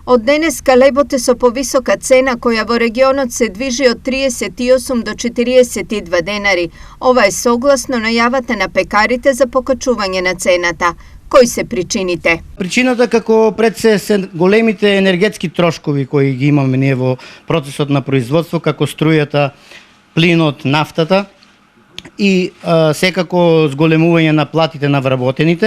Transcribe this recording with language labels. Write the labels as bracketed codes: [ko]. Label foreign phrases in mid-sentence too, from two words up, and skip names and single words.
[mk] Од денеска лебот е со повисока цена која во регионот се движи од 38 до 42 денари. Ова е согласно најавата на пекарите за покачување на цената. Кои се причините? Причината како пред се големите енергетски трошкови кои ги имаме ние во процесот на производство, како струјата, плинот, нафтата и секако зголемување на платите на вработените.